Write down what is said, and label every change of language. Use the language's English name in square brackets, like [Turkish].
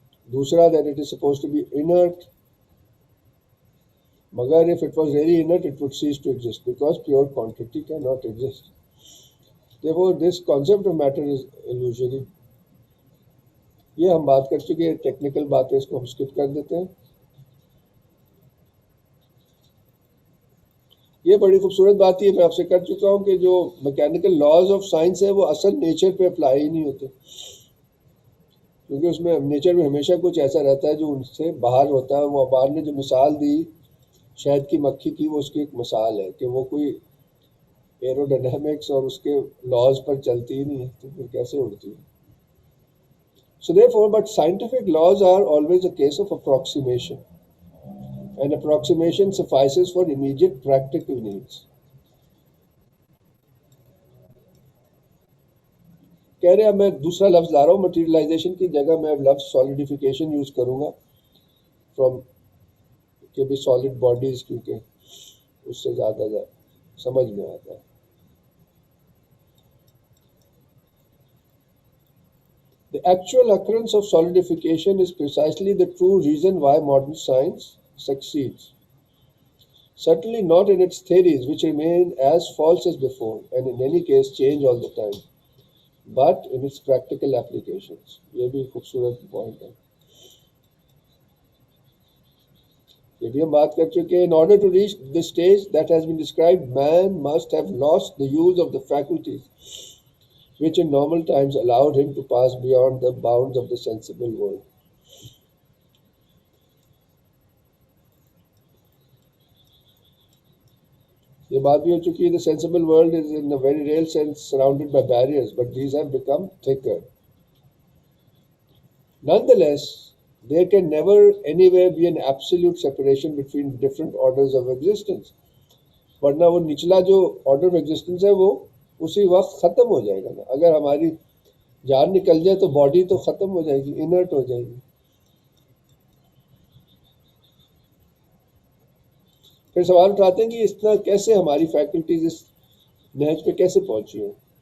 [English] دوسرا that it is supposed to be inert. مگر if it was really inert it would cease to exist because pure quantity cannot exist. Therefore this concept of matter is illusory. [Urdu] یہ ہم بات کر چکے ہیں, technical باتیں اس کو ہم اسکپ کر دیتے ہیں. یہ بڑی خوبصورت بات ہے, میں آپ سے کر چکا ہوں کہ جو میکینیکل لاز آف سائنس ہے وہ اصل نیچر پہ اپلائی ہی نہیں ہوتے, کیونکہ اس میں نیچر میں ہمیشہ کچھ ایسا رہتا ہے جو ان سے باہر ہوتا ہے. وہ باہر نے جو مثال دی شہد کی مکھی کی, وہ اس کی ایک مثال ہے کہ وہ کوئی ایروڈائنامکس اور اس کے لاز پر چلتی ہی نہیں ہے, تو پھر کیسے اڑتی ہے. [English] So therefore, but scientific laws are always a case of approximation, and approximation suffices for immediate practical needs. [Urdu] کہہ رہے ہیں میں دوسرا لفظ لا رہا ہوں, مٹیریلائزیشن کی جگہ میں اب لفظ سالیڈیفیکیشن یوز کروں گا, فرام کہ بھی سالڈ باڈیز, کیونکہ اس سے زیادہ سمجھ میں آتا ہے. [English] The actual occurrence of solidification is precisely the true reason why modern science succeeds. Certainly not in its theories, which remain as false as before, and in any case change all the time, but in its practical applications. [Urdu] یہ بھی خوبصورت point ہے. یہ بھی ہم بات کر چکے ہیں. [English] In order to reach the stage that has been described, man must have lost the use of the faculties which in normal times allowed him to pass beyond the bounds of the sensible world. [Urdu] یہ بات بھی ہو چکی ہے, [English] the sensible world is in a very real sense surrounded by barriers, but these have become thicker. Nonetheless, there can never anywhere be an absolute separation between different orders of existence. [Urdu] ورنہ وہ نچلا جو [English] order of existence [Urdu] ہے وہ اسی وقت ختم ہو جائے گا نا. اگر ہماری جان نکل جائے تو باڈی تو ختم ہو جائے گی, انرٹ ہو جائے گی. پھر سوال اٹھاتے ہیں کہ اس طرح کیسے ہماری فیکلٹیز اس نہج پہ کیسے پہنچی ہیں.